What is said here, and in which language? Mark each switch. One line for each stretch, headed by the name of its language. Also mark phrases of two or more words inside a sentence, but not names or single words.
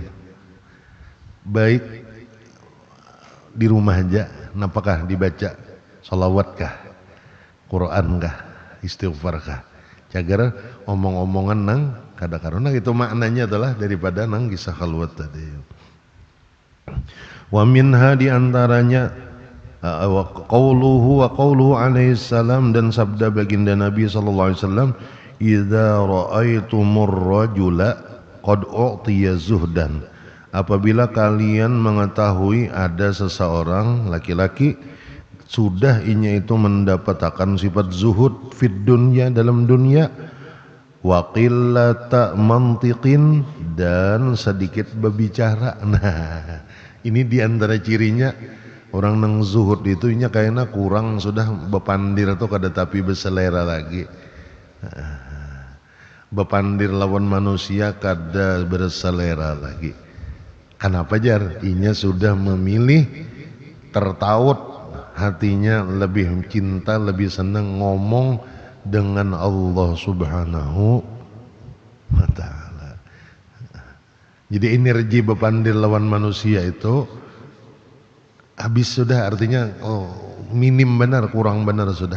Banjar: Baik di rumah aja, napakah dibaca sholawat kah, Quran kah, istighfar kah, cagar omong-omongan nang kada karuna, itu maknanya adalah daripada nang kisah khalwat tadi.
Arabic: ومنها diantaranya قوله عليه السلام,
Indonesian: dan sabda baginda Nabi
Arabic: صلى الله عليه وسلم إذا رأيتم الرجل قد أعطي زهدا,
Indonesian: apabila kalian mengetahui ada seseorang laki-laki sudah inya itu mendapatkan sifat zuhud
Arabic: في الدنيا,
Indonesian: dalam dunia,
Arabic: وقلة منطق,
Indonesian: dan sedikit berbicara.
Banjar: Nah, ini diantara cirinya orang nang zuhud itu inya kayaknya kurang sudah bepandir atau kada tapi berselera lagi. Bepandir lawan manusia kada berselera lagi. Kenapa jar? Inya sudah memilih tertaut,
Indonesian: hatinya lebih cinta, lebih senang ngomong dengan Allah
Arabic: سبحانه وتعالى.
Banjar: Jadi energi bepandir lawan manusia itu habis sudah, artinya minim benar, kurang benar sudah.